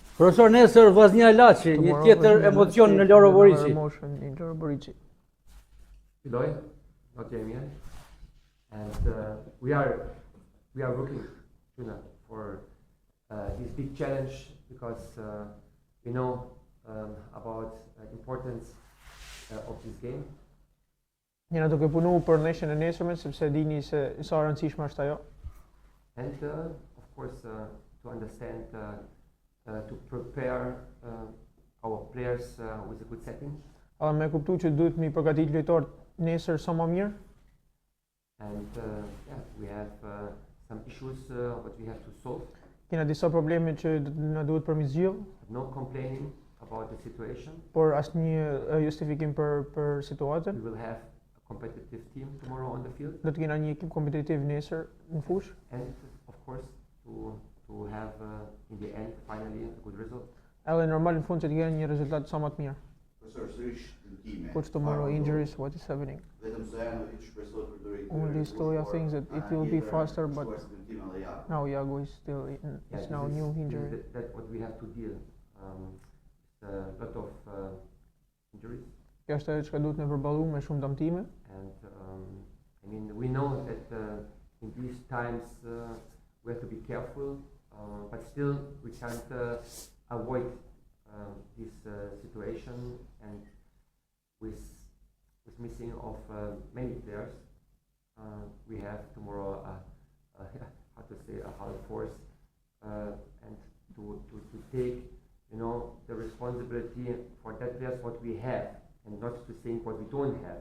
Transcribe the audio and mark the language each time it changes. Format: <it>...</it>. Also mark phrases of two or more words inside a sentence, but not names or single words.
<sq>Profesor, nesër Vllaznia-Laçi, një tjetër emocion në Loro-Boriçi. Fitore,</sq> <en>not Damien. And we are working for this big challenge because we know about the importance of this game.</en> <sq>Jena duke punu për ndeshjen e nesërme sepse dini se sa e rëndësishme është ajo.</sq> <en>And of course to understand to prepare our players with a good setting.</en> <sq>Edhe me kuptu që duhet mi përgatit lojtarët nesër sa më mirë.</sq> <en>And we have some issues what we have to solve.</en> <sq>Kena disa probleme që na duhet përmirësjell.</sq> <en>No complaining about the situation.</en> <sq>Por asnjë justifikim për situatën.</sq> <en>We will have a competitive team tomorrow on the field.</en> <sq>Do të kena një ekip kompetitiv nesër në fushë.</sq> <en>And of course to have in the end finally a good result.</en> <sq>Edhe normal në fund që të kena një rezultat sa më të mirë.</sq> <en>Coach, tomorrow injuries, what is happening? All these story of things that it will be faster, but now Iago is still it's now new injury. That's what we have to deal. A lot of injuries.</en> <sq>Kjo është ajo që duhet ne përballu me shumë dëmtime.</sq> <en>And I mean we know that in these times we have to be careful, but still we can't avoid this situation, and with missing of many players, we have tomorrow how to say a hard force, and to take the responsibility for that players what we have and not to think what we don't have.</en>